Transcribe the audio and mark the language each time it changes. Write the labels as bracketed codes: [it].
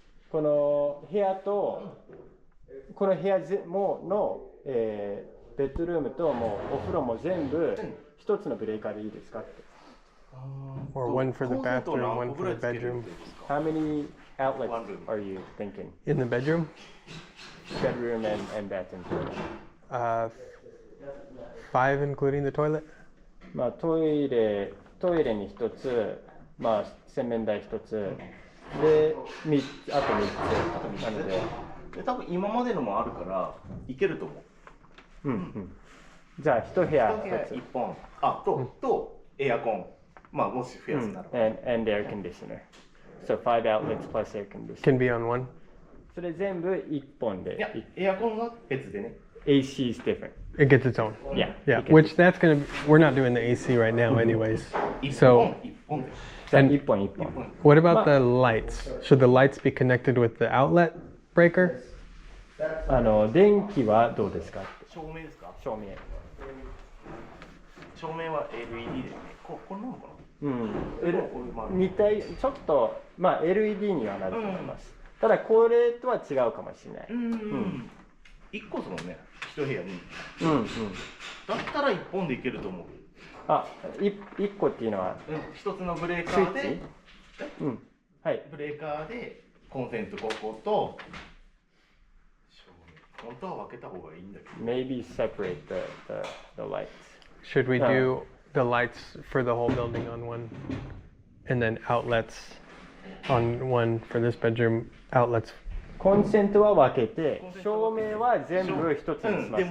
[ja] この部屋とこの部屋の、ベッドルームともうお風呂も全部一つのブレーカーでいいですかって。 [en] Or one for the bathroom, one for the bedroom. How many outlets are you thinking? In the bedroom? Bedroom and bathroom. 5 including the toilet? [ja] まあトイレに一つ、まあ洗面台一つであと3つなので。で多分今までのもあるからいけると思う。じゃあ一部屋一部屋一つ。一本とエアコン。まあもし増やすなら。 [en] and air conditioner. So 5 outlets plus air conditioner. Can be on one? [ja] それ全部1本で。いやエアコンは別でね。 [en] AC is different. It gets its own. Yeah. Yeah, it gets which that's going to we're not doing the AC right now anyways. [ja] 一 [en] So [ja] 本で。じゃあ [en] and [ja] 1本1本。 [en] what about the lights? Should the lights be connected with the outlet breaker? [ja] 電気はどうですか？照明ですか？照明。照明は LED ですね。これなのかな？似たちょっとまあ LED にはなると思います。ただこれとは違うかもしれない。 1個ですもんね、1部屋に。うんうん。だったら1本でいけると思う。あ、1個っていうのは 1つのブレーカスイッーで、チ？うん。はい。ブレーカーでコンセント5個と、本当は分けた方がいいんだけど。 [en] Maybe separate the lights. Should we do the lights for the whole building on one, and then outlets on one for this bedroom, outlets? [ja] コンセントは分けて、照明は全部一つにしますか？